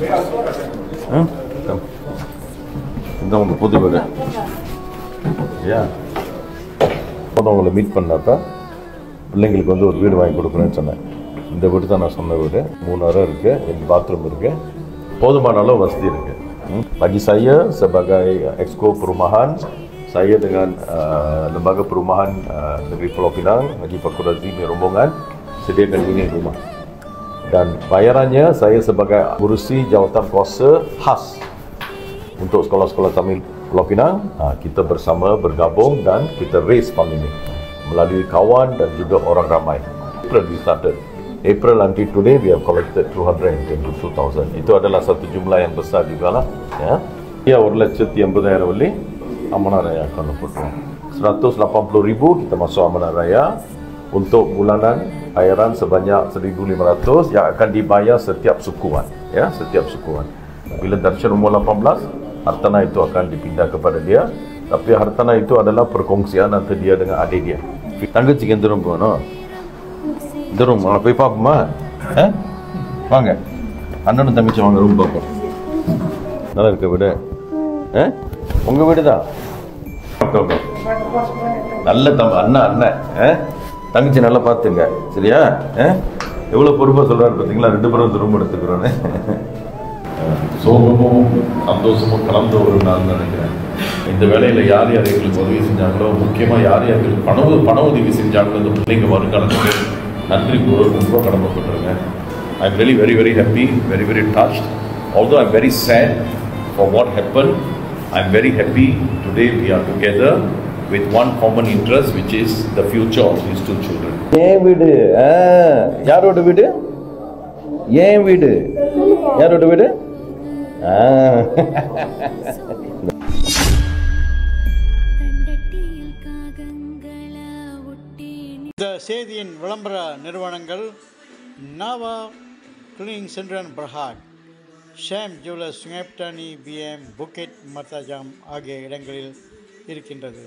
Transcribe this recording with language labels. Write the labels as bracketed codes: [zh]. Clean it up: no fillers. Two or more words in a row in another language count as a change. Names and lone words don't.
[ta] இதுதான் உங்க புது வீடு. உங்களை மீட் பண்ணப்ப பிள்ளைங்களுக்கு ஒரு வீடு வாங்கி கொடுக்குறேன்னு சொன்னேன். இந்த வீடு தான் நான் சொன்ன வீடு. 3 அறை இருக்குது, 2 பாத்ரூம் இருக்குது, போதுமான அளவு வசதி இருக்குது. [ms] Bagi saya sebagai Exco Perumahan, saya dengan Lembaga Perumahan Negeri Pulau Pinang, Haji Fakhur Razimi rombongan sediakan unit rumah. Dan bayarannya saya sebagai urusi jawatan kuasa khas untuk sekolah-sekolah Tamil Pulau Pinang. Kita bersama bergabung dan kita [en] raise fund [ms] ini melalui kawan dan juga orang ramai. [en] April we started. April until today we have collected 222,000. [ms] Itu adalah satu jumlah yang besar juga lah. Ya, 1,80,000 வெள்ளி amanah raya akan dapatkan. 180,000 kita masuk amanah raya untuk bulanan bayaran sebanyak 1,500 yang akan dibayar setiap sukuan. Ya, setiap sukuan. Bila Darshan umur 18, hartanah itu akan dipindah kepada dia. Tapi hartanah itu adalah perkongsian antara dia dengan adik dia. [ta] தங்கச்சிக்கு எந்த ரூம் போகணும்? இந்த ரூம் போய் பார்ப்போமா? வாங்க, அண்ணனும் தங்கச்சி வாங்க, ரூம் பார்ப்போம். நல்லா இருக்க வீடு. உங்கள் வீடு தான். நல்ல அண்ணன் தங்கச்சி நல்லா பார்த்துங்க, சரியா? எவ்வளோ பொறுப்பாக சொல்கிறாரு பார்த்தீங்களா? 2 பேரும் இந்த ரூம் எடுத்துக்கிறோன்னு. சோகமும் சந்தோஷமும் கலந்த ஒரு நாள் நினைக்கிறேன். இந்த வேலையில் யார் யார் எங்களுக்கு உதவி செஞ்சாங்களோ, முக்கியமாக யார் யார் எங்களுக்கு பண உதவி செஞ்சாங்களோ, இந்த பிள்ளைங்க வருங்காலத்துக்கு நன்றி கூற ரொம்ப கடமைப்பட்டிருங்க. [en] I am very very very happy, very very touched. Although I am very sad for what happened, I am very happy today we are together with one common interest, which is the future of these 2 children. [ta] ஏன் வீடு? யாரோட வீடு? ஏன் வீடு? யாரோட வீடு? இந்த செய்தியின் விளம்பர நிறுவனங்கள் நாவா கிளீனிங் சென்டர் அண்ட் பிரஹாட், ஷாம் ஜுவல்லர்ஸ் சுங்கை, BM புக்கெட் மர்தாஜாம் ஆகிய இடங்களில் இருக்கின்றது.